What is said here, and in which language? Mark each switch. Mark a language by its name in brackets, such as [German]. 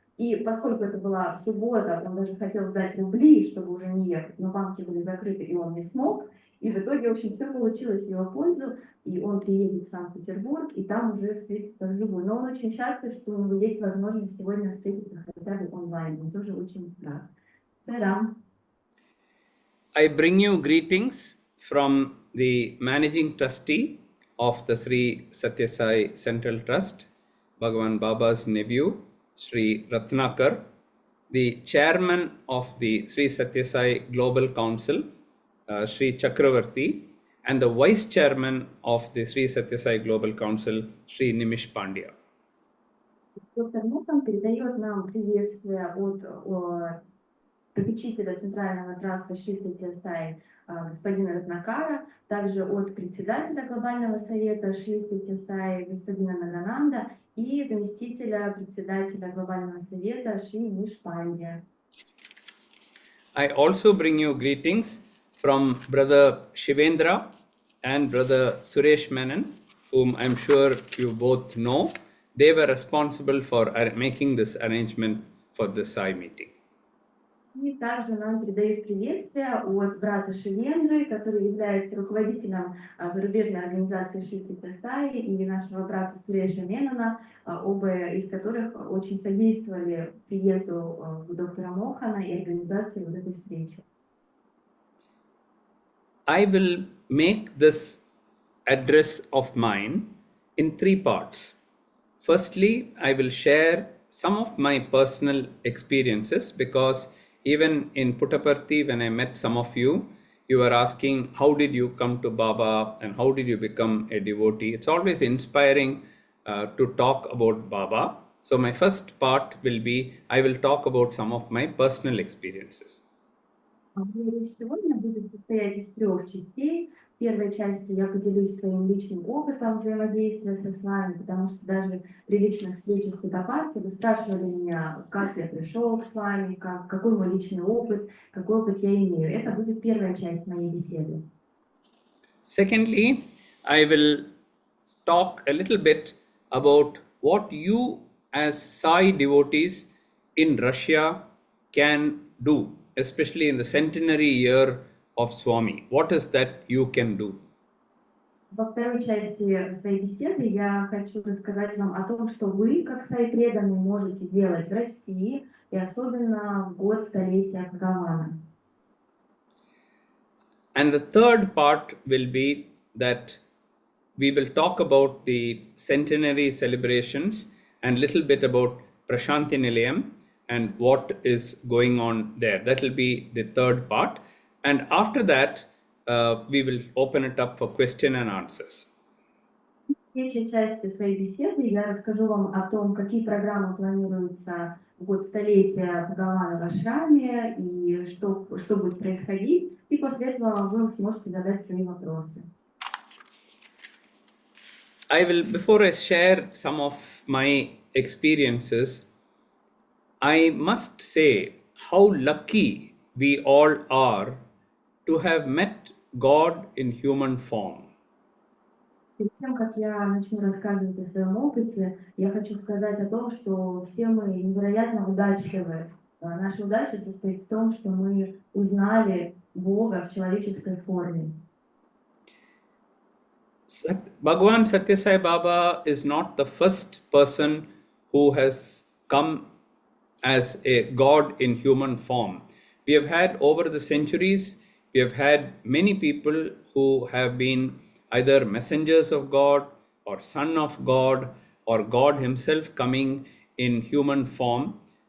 [Russian] И поскольку это была суббота, он даже хотел сдать рубли, чтобы уже не ехать, но банки были закрыты, и он не смог. И в итоге, в общем, все получилось в его пользу, и он приедет в Санкт-Петербург, и там уже встретится вживую. Но он очень счастлив, что у него есть возможность сегодня встретиться хотя бы онлайн. Он тоже очень рад. Сарам. [English] I bring you greetings from the Managing Trustee of the Sri Satya Sai Central Trust, Bhagavan Baba's nephew, Sri Ratnakar, the Chairman of the Sri Satya Sai Global Council, Sri Chakravarti, and the Vice Chairman of the Sri Satya Sai Global Council, Sri Nimish Pandya. [Russian] Доктор Мохан передает нам приветствие от попечителя Центрального траста Шри Сатья Саи господина Ратнакара, также от председателя Глобального совета Шри Сатья Саи господина Нагананда и заместителя председателя Глобального совета Шри Нimish Pandya. [English] I also bring you greetings from Brother Shivendra and Brother Suresh Menon, whom I'm sure you both know. They were responsible for making this arrangement for the Sai meeting. [Russian] И также нам передают приветствие от брата Шивендры, который является руководителем зарубежной организации Шри Сатья Саи, и нашего брата Суреша Менана, оба из которых очень содействовали приезду доктора Мохана и организации вот этой встречи. [English] I will make this address of mine in three parts. Firstly, I will share some of my personal experiences, because even in Puttaparthi, when I met some of you, you were asking, how did you come to Baba and how did you become a devotee? It's always inspiring to talk about Baba. So my first part will be, I will talk about some of my personal experiences. [Russian] Речь сегодня будет состоять из трех частей. В первой части я поделюсь своим личным опытом взаимодействия с вами, потому что даже при личных встречах в Puttaparthi вы спрашивали меня, как я пришел к вами, какой мой личный опыт, какой опыт я имею. Это будет первая часть моей беседы. [English] Secondly, I will talk a little bit about what you as Sai devotees in Russia can do, especially in the centenary year of Swami. What is that you can do? [Russian] Во второй части своей беседы я хочу рассказать вам о том, что вы, как Саи преданные, можете делать в России, и особенно в год столетия Бхагавана. [English] And the third part will be that we will talk about the centenary celebrations and little bit about Prashanti Nilayam and what is going on there. That will be the third part. And after that, we will open it up for question and answers. [Russian] В третьей части своей беседы я расскажу вам о том, какие программы планируются в год столетия Бхагавана в ашраме и что будет происходить. И после этого вы сможете задать свои вопросы. [English] I will, before I share some of my experiences, I must say how lucky we all are to have met God in human form. [Russian] Перед тем, как я начну рассказывать о своем опыте, я хочу сказать о том, что все мы невероятно удачливы. Наша удача состоит в том, что мы узнали Бога в человеческой форме. [English] Bhagavan Sатья Саи Баба is not the first person who has come as a God in human form. We have had over the centuries, we have had many people who have been either messengers of God or son of God or God himself coming in human form.